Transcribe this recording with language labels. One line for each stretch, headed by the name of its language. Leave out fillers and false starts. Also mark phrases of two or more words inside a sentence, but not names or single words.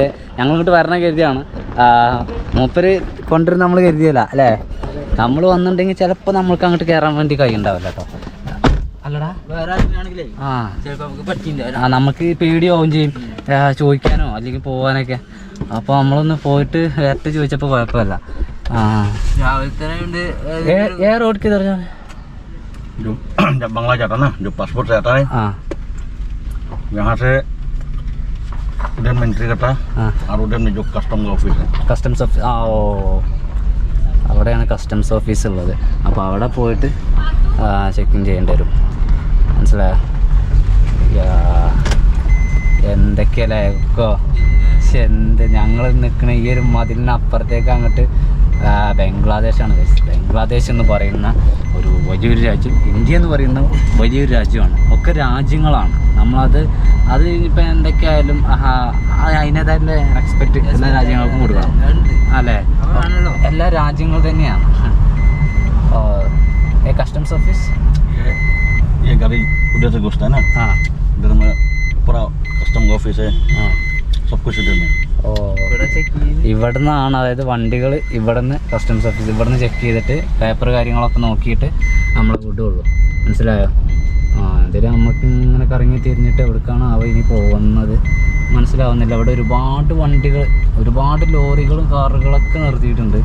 Malayalam: ഞങ്ങൾ ഇങ്ങോട്ട് വരണ കരുതിയാണ്, മൂപ്പര് കൊണ്ടുവരുന്ന നമ്മൾ കരുതിയല്ല അല്ലേ. നമ്മൾ വന്നിട്ടുണ്ടെങ്കിൽ ചിലപ്പോൾ നമ്മൾക്ക് അങ്ങോട്ട് കയറാൻ വേണ്ടി കഴിയുണ്ടാവില്ല കേട്ടോ. അല്ലടാ നമുക്ക് പേടിയാവും ചെയ്യും ചോദിക്കാനോ അല്ലെങ്കിൽ പോകാനൊക്കെ. അപ്പോൾ നമ്മളൊന്ന് പോയിട്ട് നേരത്തെ ചോദിച്ചപ്പോൾ കുഴപ്പമില്ല.
Hindi: रावल रोड किधर जाना है? जब बंगला जाता ना, जो पासपोर्ट से आता है, यहाँ से उधर में एंट्री करता है और उधर में जो कस्टम का ऑफिस है.
English: customs office
Malayalam: അവിടെയാണ്
English: customs office
Malayalam: ഉള്ളത്. അപ്പോൾ അവിടെ പോയിട്ട് ചെക്കിങ് ചെയ്യേണ്ടി വരും. മനസ്സിലായോ? എന്തൊക്കെയല്ലേ ഒക്കെ. എന്ത് ഞങ്ങൾ നിൽക്കണ ഈ ഒരു മതിലിനപ്പുറത്തേക്ക് അങ്ങോട്ട് ബംഗ്ലാദേശാണ്. ബംഗ്ലാദേശ് എന്ന് പറയുന്ന ഒരു വലിയൊരു രാജ്യം, ഇന്ത്യ എന്ന് പറയുന്ന വലിയൊരു രാജ്യമാണ്. ഒക്കെ രാജ്യങ്ങളാണ്. നമ്മളത് ഇപ്പം എന്തൊക്കെയായാലും അതിനേതായിട്ടുള്ള റെസ്പെക്റ്റ് എല്ലാ രാജ്യങ്ങൾക്കും കൊടുക്കണം അല്ലേ. എല്ലാ രാജ്യങ്ങൾ തന്നെയാണ്.
English: customs office
Hindi: ये गाड़ी उधर से घुसता है ना, इधर में पूरा कस्टम का ऑफिस है. सब कुछ इधर में.
Malayalam: ഇവിടെ നിന്നാണ്, അതായത് വണ്ടികൾ ഇവിടെ നിന്ന്
English: customs office
Malayalam: ഇവിടെ നിന്ന് ചെക്ക് ചെയ്തിട്ട് പേപ്പർ കാര്യങ്ങളൊക്കെ നോക്കിയിട്ട് നമ്മൾ വിടുകയുള്ളൂ. മനസ്സിലായോ? ഇതിൽ നമുക്ക് ഇങ്ങനെ കറങ്ങി തിരിഞ്ഞിട്ട് എവിടേക്കാണ് ഇനി പോകുന്നത് മനസ്സിലാവുന്നില്ല. അവിടെ ഒരുപാട് വണ്ടികൾ, ഒരുപാട് ലോറികളും കാറുകളൊക്കെ നിർത്തിയിട്ടുണ്ട്.